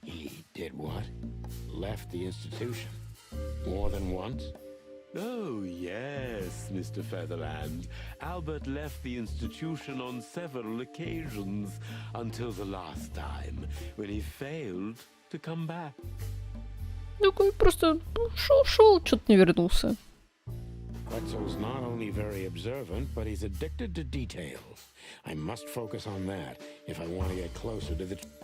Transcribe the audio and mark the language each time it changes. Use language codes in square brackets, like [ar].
[en] He did what? Left the institution? More than once? Oh, yes, Mr. Featherland. Albert left the institution on several occasions until the last time, when he failed to come back. [ru] Такой просто шел, что-то не вернулся. [en] Wetzel's not only very observant, but he's addicted to details. I must focus on that if I want to get closer to the...